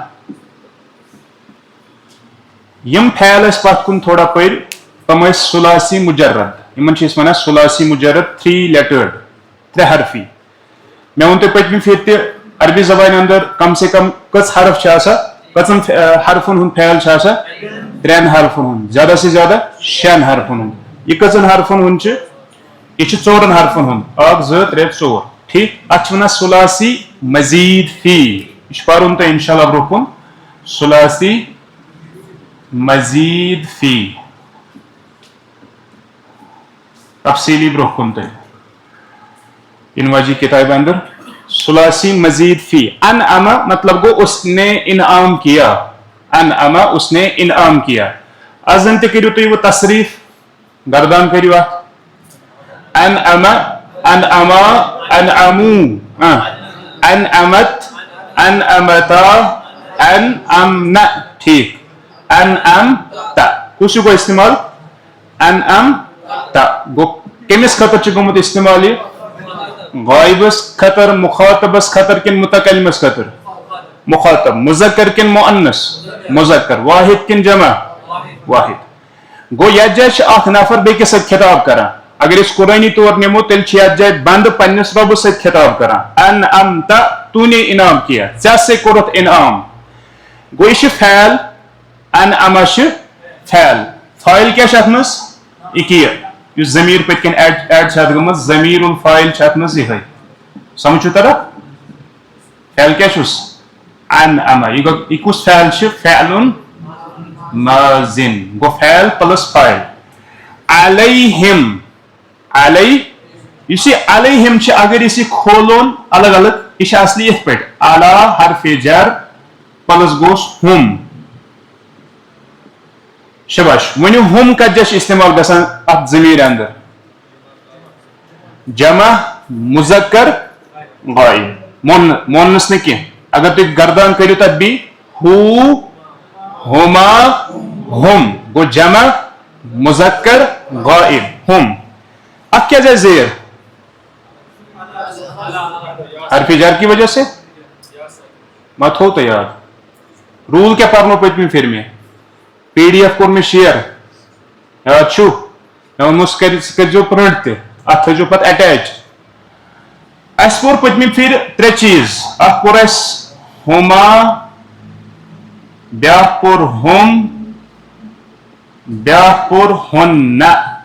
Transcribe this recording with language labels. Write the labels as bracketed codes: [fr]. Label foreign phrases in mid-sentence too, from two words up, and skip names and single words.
[ks] یم فعل ٲسۍ پتھ کُن تھوڑا پٔرۍ تِم ٲسۍ [ar] ثلاثی مجرد. [ks] یمن چھِ أسۍ وَنان [ar] ثلاثی مجرد [ks] 3 لیٹرڈ 3 حرفی. مےٚ ووٚن تۄہہِ پٔتمہِ پھِرِ تہِ عربی زبانہِ اندر [ur] کم سے کم [ks] کٔژ حرف چھِ آسان، کٔژن حرفن ہُنٛد فعل چھُ آسان؟ 3 حرفن ہُنٛد، [ur] زیادہ سے زیادہ [ks] 6 حرفن ہُنٛد. یہ کٔژن حرفن ہُنٛد چھُ؟ یہ چھُ 4 حرفن ہُنٛد. 1 2 3 4. ٹھیک. اتھ چھِ وَنان [ar] ثلاثی مزید فی. [ks] یہ چھُ پرُن تۄہہِ انشاءاللہ برونٛہہ کُن. [ar] ثلاثی مزید فی. [ks] تفصیلی برونٛہہ کُن تۄہہِ ان واجی کتاب اندر. [ar] ثلاثی مزید فی. [ur] انعم [ks] مطلب گو [ur] اس نے انعام کیا. انعم اس نے انعام کیا. [ks] ازن تہ کٔرِو تُہۍ وہ تصریف، گردان کٔرِو اتھ. [ar] انعم، انعما، انعمو، انعمت، انعمتا، انعمن. [ks] ٹھیک. انعمت کس گو استعمال؟ انعمت گو کمس خطر گومت استعمال؟ یہ غائبس خطر، مخاطبس خطر کن متکلمس خطر؟ مخاطب. مذکر کن مؤنث؟ مذکر. واحد کن جمع؟ واحد. گو یتھ جائے اخ نفر بیکس سۭتۍ خطاب کران. اگر اس قرآنی طور نمو تیل یتھ جائے بند پنس ربس سۭتۍ خطاب کران. [ur] انعمت تو نے انعام کیا، [ks] ژےٚ سے کوٚرُتھ انعام. گو یہ فعل. انعم فعل. فاعل کیا اتھ مز؟ یہ یُس ضمیر پٔتۍ کِنۍ ایڈ چھِ اتھ گٔمٕژ [ar] ضمیر الفاعل [ks] چھِ اتھ مز یِہے. سمجھ چھُ تران؟ فعل کیا چھُس؟ انعم. یہ کُس فعل چھُ؟ [ar] فعل ماضٍ. [ks] گو فعل پلس فاعل. علیہم. علی یُس یہ علیہم چھُ اگر أسۍ یہِ کھولون الگ الگ یہ چھُ اصلی یِتھ پٲٹھۍ اعلی حرف جر پلس گوس ہم. شباش. ونیو ہم کتھ جایہِ چھُ استعمال گژھان اتھ ضمیر اندر؟ جمع مذکر غائب. مونس نہ کینٛہہ. اگر تُہۍ گردان کٔرِو تتھ بی ہو، ہما، ہم گو جمع مذکر غائب. ہم. [ur] اب کیا جائے زیر؟ حرف جر کی وجہ سے مت ہو تو یاد. [ks] رول کیا پرنو پٔتمہِ پھِرِ مےٚ؟ پی ڈی ایف کوٚر مےٚ شیر. یاد چھُ؟ مےٚ ووٚنمو سُہ کٔرۍزیو پرنٹ تہِ، اتھ تھٲیزیو پتہٕ اٹیچ. اسہِ پوٚر پٔتمہِ پھِرِ 3 چیٖز. اکھ پوٚر اسہِ ہما، بیاکھ پوٚر ہم، بیاکھ پوٚر ہُنہ.